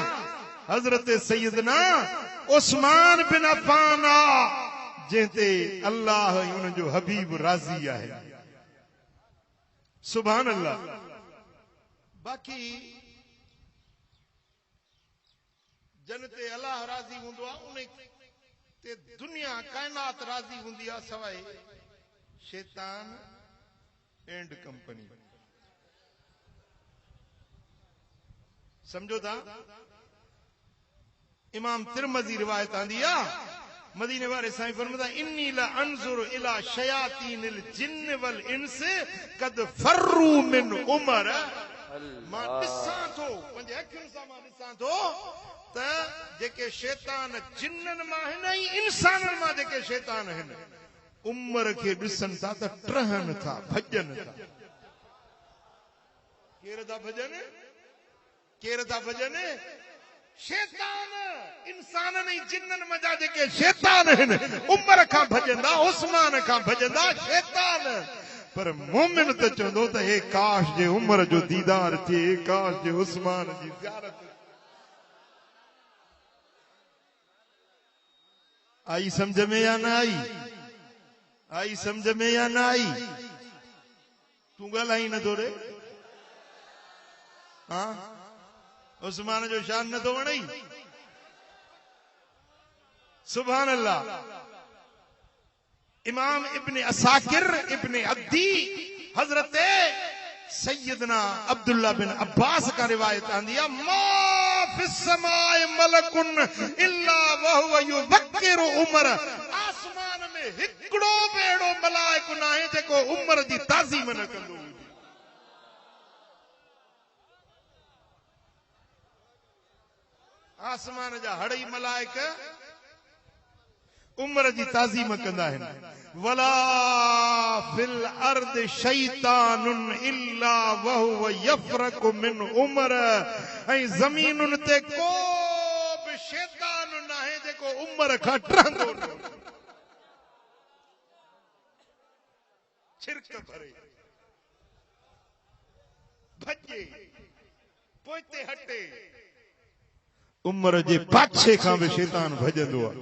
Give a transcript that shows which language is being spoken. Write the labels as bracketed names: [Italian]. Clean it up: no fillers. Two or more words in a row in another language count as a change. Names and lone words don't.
[Sindhi] हज़रत सैयदना उस्मान बिन अफ़ान आ, जंहिं ते अल्लाह ऐं उन जो हबीब राज़ी आहे। [Arabic] سبحان الله. [Sindhi] बाक़ी जन ते अल्लाह राज़ी हूंदो आहे, उन ते दुनिया काइनात राज़ी हूंदी आहे, सवाइ शैतान [English] and company. [Sindhi] समझो था? इमाम तिरमज़ी रिवायत आंदी आ, मदीने वारे साईं फरमाता [Arabic] إني لأنظر إلى شياطين الجن والإنس قد فروا من عمر. [Sindhi] मां ॾिसां थो, पंहिंजे अखियुनि सां मां ॾिसां थो त जेके शैतान जिन्ननि मां आहिनि ऐं इंसाननि मां जेके शैतान आहिनि, उमर खे ॾिसनि था त टहनि था, भॼनि था। केर था भॼनि? केर था भॼनि? शैतान। इंसाननि ऐं जिन्ननि मज़ा जेके शैतान आहिनि, उमर खां भॼंदा, उस्मान खां भॼंदा शैतान। पर मोमिन त चवंदो त हे काश जे उमर जो दीदार थिए, काश जे उस्मान जी ज़ियारत। आई समझ में या न आई? आई समझ में या न आई? तूं ॻाल्हाई नथो रे? हाँ, उस्मान जो शान न तो वणई? [Arabic] سبحان الله. [Sindhi] इमाम इब्ने असाकिर इब्ने अब्दी हजरत सैयदना अब्दुल्ला बिन अब्बास का रिवायत आंदी है, [Arabic] ما في السماء ملك إلا وهو يوقر عمر. [Sindhi] आसमान में हिकड़ो बेड़ो मलाइक न आहे जेको उमर जी ताज़ीम न कंदो। आसमान जा हड़ई मलाइक उमर जी ताज़ीम कंदा आहिनि। [Arabic] ولا في الأرض شيطان إلا وهو يفرق من عمر. [Sindhi] ऐं ज़मीनुनि ते को बि शैतान न आहे जेको उमर खां टहंदो न। छिरक भरे भॼे पोइते हटे, उमर जे पाछे खां बि शैतान भॼंदो आहे।